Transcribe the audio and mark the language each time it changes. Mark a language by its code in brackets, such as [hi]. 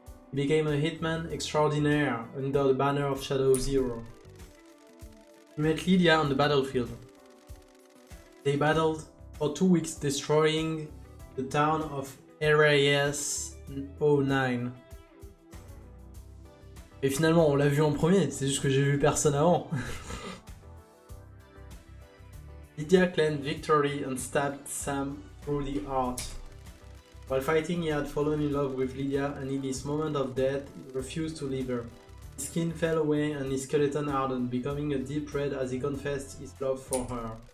[en] He became a hitman extraordinaire under the banner of Shadow Zero. He met Lydia on the battlefield. They battled for 2 weeks, destroying the town of RAS 09. [fr] Et finalement, on l'a vu en premier, c'est juste que j'ai vu personne avant. [en] Lydia claimed victory and stabbed Sam through the heart. While fighting, he had fallen in love with Lydia, and in his moment of death, he refused to leave her. His skin fell away and his skeleton hardened, becoming a deep red as he confessed his love for her.